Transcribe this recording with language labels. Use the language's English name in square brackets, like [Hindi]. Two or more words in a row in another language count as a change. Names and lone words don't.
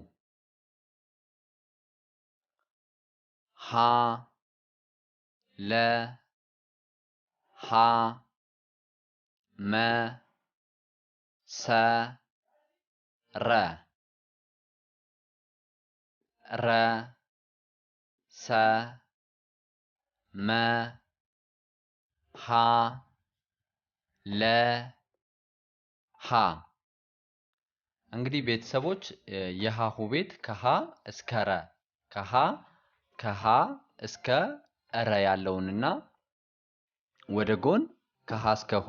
[Amharic] ሀ ለ ሀ መ ሰ ረ ረ ሰ መ ሀ ለ ሀ እንግዲህ ቤተሰቦች የሀሁ ቤት ከሀ እስከ ረ ከሀ እስከ ረ ያለውንና ወደ ጎን ከሀ እስከ ሆ